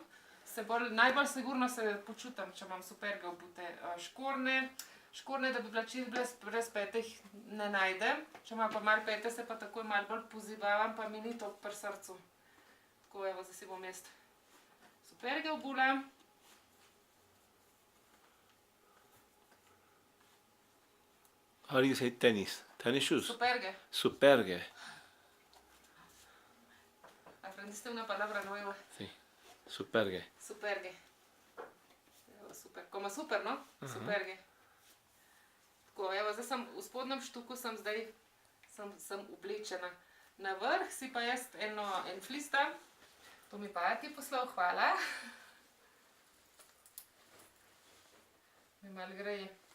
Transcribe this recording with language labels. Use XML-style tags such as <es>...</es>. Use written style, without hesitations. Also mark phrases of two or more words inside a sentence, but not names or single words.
<sl>Najbolj sigurno se počutim, če imam superge obute. Škorne, da bi bila čisto brez petih, ne najdem. Če imam pa malo pete, se pa takoj malo bolj pozivavam, pa mi ni to pri srcu. Tako, evo, zdaj si bom jaz superge obulam.</sl> <en>How do you say tennis? Tennis shoes?</en> <sl>Superge. Superge.</sl> <es>Aprendiste una palabra nueva. Sí.</es> <sl>Superge. Superge. Evo, super.</sl> <es>Como super, no?</es> <sl>Superge. Tako, evo, zdaj sem v spodnjem štuku, sem oblečena. Na vrh si pa jaz en flis dam. To mi pa ti poslal, hvala. Mi malo greje.</sl>